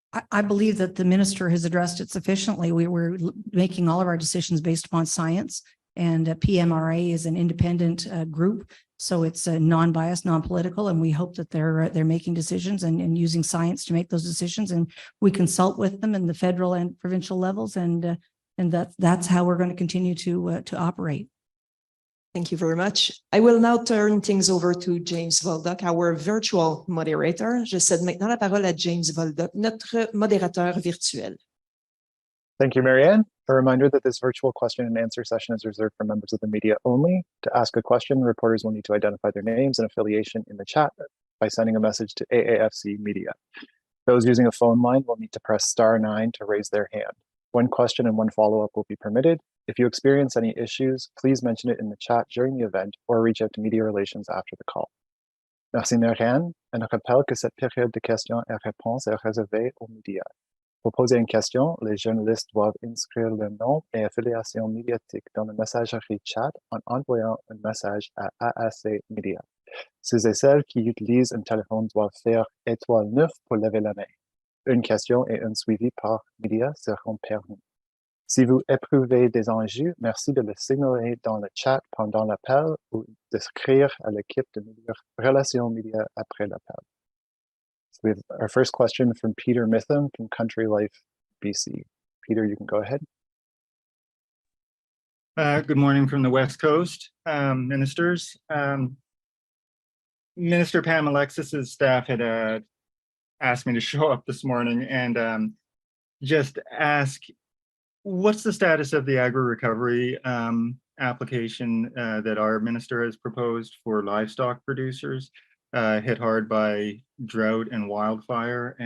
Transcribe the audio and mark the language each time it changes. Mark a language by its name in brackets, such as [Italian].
[English] I believe that the minister has addressed it sufficiently. We were making all of our decisions based upon science, and PMRA is an independent group, so it's non-biased, non-political, and we hope that they're making decisions and using science to make those decisions. And we consult with them in the federal and provincial levels, and that's how we're going to continue to operate. Thank you very much. I will now turn things over to James Volduck, our virtual moderator. [French] Je cède maintenant la parole à James Volduck, notre modérateur virtuel. [English] Thank you, Marianne. A reminder that this virtual question and answer session is reserved for members of the media only. To ask a question, reporters will need to identify their names and affiliation in the chat by sending a message to AAFC Media. Those using a phone line will need to press *9 to raise their hand. One question and one follow-up will be permitted. If you experience any issues, please mention it in the chat during the event or reach out to Media Relations after the call. [French] Merci, Marianne. On rappelle que cette période de questions et réponses est réservée aux médias. Pour poser une question, les journalistes doivent inscrire leur nom et affiliation médiatique dans le messagerie chat en envoyant un message à AAC Media. Ceux et celles qui utilisent un téléphone doivent faire étoile 9 pour lever la main. Une question et un suivi par média seront permis. Si vous éprouvez des enjeux, merci de le signaler dans le chat pendant l'appel ou d'écrire à l'équipe de relations médias après l'appel. [English] So we have our first question from Peter Mitham from Country Life, BC. Peter, you can go ahead. Good morning from the West Coast, ministers. Minister Pam Alexis's staff had asked me to show up this morning and just ask, what's the status of the agri-recovery application that our minister has proposed for livestock producers hit hard by drought and wildfire?